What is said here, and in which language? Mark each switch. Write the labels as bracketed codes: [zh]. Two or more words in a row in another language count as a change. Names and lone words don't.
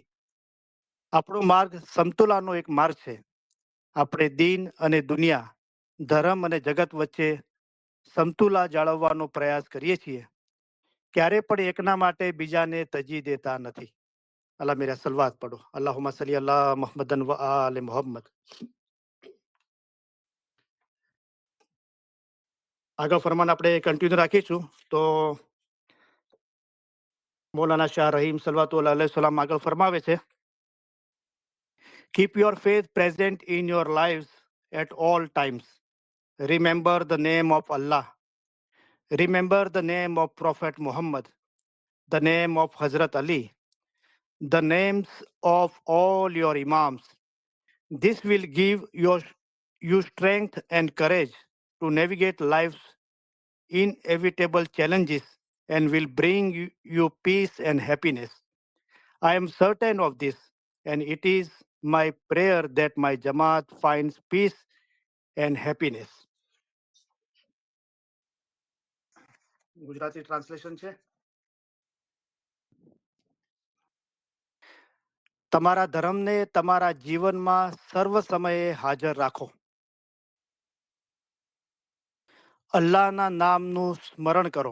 [gu] આપણો માર્ગ સમતુલાનો એક માર્ગ છે. આપણે દીન અને દુનિયા, ધર્મ અને જગત વચ્ચે સમતુલા જાળવવાનો પ્રયાસ કરીએ છીએ. ક્યારે પણ એકના માટે બીજાને તજી દેતા નથી. અલ્લાહ મેરા સલવાત પઢો. [ar] اللهم صل على محمد وآل محمد. [gu] આગળ ફરમાન આપણે કન્ટિન્યુ રાખીશું. તો મૌલાના શાહ રહીમ [ar] صلوات الله عليه سلام [gu] આગળ ફરમાવે છે, [en] Keep your faith present in your lives at all times. Remember the name of Allah. Remember the name of Prophet Muhammad, the name of Hazrat Ali, the names of all your Imams. This will give you strength and courage to navigate life's inevitable challenges and will bring you peace and happiness. I am certain of this, and it is my prayer that my Jamaat finds peace and happiness. [gu] ગુજરાતી ટ્રાન્સલેશન છે. તમારા ધર્મને તમારા જીવનમાં સર્વ સમયે હાજર રાખો. અલ્લાહના નામનું સ્મરણ કરો.